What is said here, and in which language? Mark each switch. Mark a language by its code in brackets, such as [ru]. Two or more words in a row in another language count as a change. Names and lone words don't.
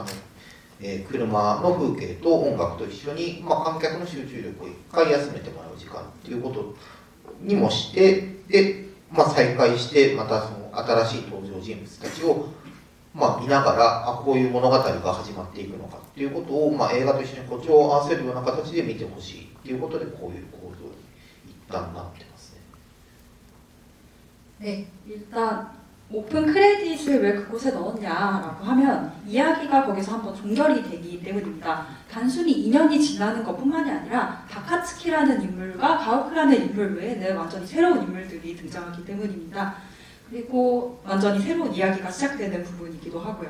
[ja] 車の風景と音楽と一緒に、観客の集中力を一回休めてもらう時間っていうことにもして、で、再開してまたその新しい登場人物たちを見ながら、こういう物語が始まっていくのかっていうことを、映画と一緒に歩調を合わせるような形で見てほしいっていうことで、こういう構造に一旦なってますね。 [ko] 네, 일단 오픈 크레딧을 왜 그곳에 넣었냐라고 하면 이야기가 거기서 한번 종결이 되기 때문입니다. 단순히 2년이 지나는 것뿐만이 아니라 다카츠키라는 인물과 가오크라는 인물 외에는 완전히 새로운 인물들이 등장하기 때문입니다. 그리고 완전히 새로운 이야기가 시작되는 부분이기도 하고요.